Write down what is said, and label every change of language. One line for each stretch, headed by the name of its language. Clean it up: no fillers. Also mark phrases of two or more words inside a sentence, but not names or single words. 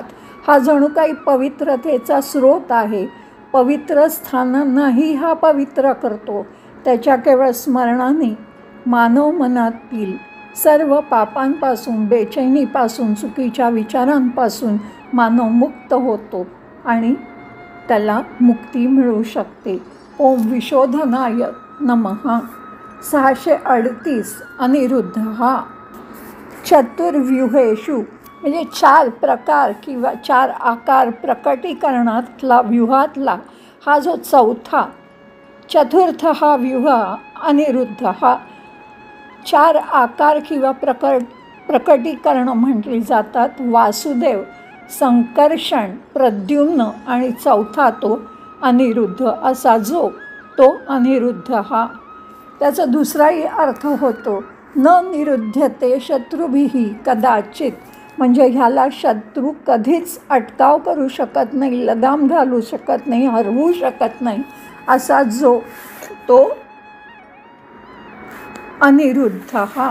Marathi: हा जणू काही पवित्रतेचा स्रोत आहे, पवित्र स्थानांनाही हा पवित्र करतो। त्याच्या केवळ स्मरणाने मानव मनातील सर्व पापांपासून, बेचैनीपासून, चुकीच्या विचारांपासून मानव मुक्त होतो आणि त्याला मुक्ती मिळू शकते।
Sanskrit: ओम विशोधनाय नमः। 638 अनिरुद्धः।
Marathi: चतुर्व्यूहेषु म्हणजे 4 प्रकार किंवा 4 आकार प्रकटीकरणातला, व्यूहातला हा जो चौथा,
Sanskrit: चतुर्थः व्यूह अनिरुद्धः।
Marathi: 4 आकार किंवा प्रकटीकरण म्हटली जातात, वासुदेव, संकर्षण, प्रद्युम्न आणि चौथा तो अनिरुद्ध असा जो तो अनिरुद्ध हा। त्याचा दुसराही अर्थ होतो
Sanskrit: न निरुध्यते शत्रुभिः कदाचित,
Marathi: म्हणजे ह्याला शत्रू कधीच अटकाव करू शकत नाही, लगाम घालू शकत नाही, हरवू शकत नाही असा जो तो अनिरुद्ध हा।